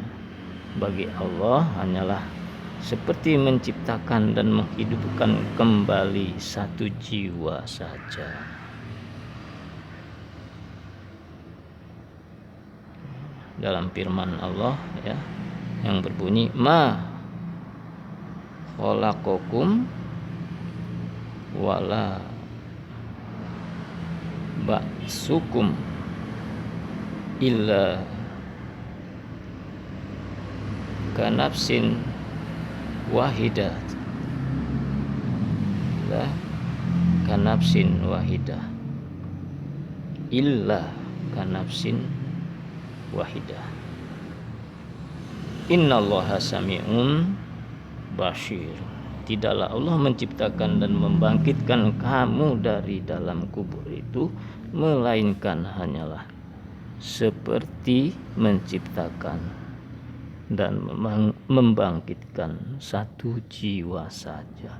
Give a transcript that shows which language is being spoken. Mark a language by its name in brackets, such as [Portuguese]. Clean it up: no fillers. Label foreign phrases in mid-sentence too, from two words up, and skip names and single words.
[Indonesian] Bagi Allah hanyalah seperti menciptakan dan menghidupkan kembali satu jiwa saja. Dalam firman Allah ya yang berbunyi, [Arabic] ma خلقكم ولا بعثكم إلا كنفس واحدة، لا كنفس واحدة، إلا كنفس واحدة. إن الله سميع بصير. [Indonesian] Tidaklah Allah menciptakan dan membangkitkan kamu dari dalam kubur itu, melainkan hanyalah seperti menciptakan dan membangkitkan satu jiwa saja.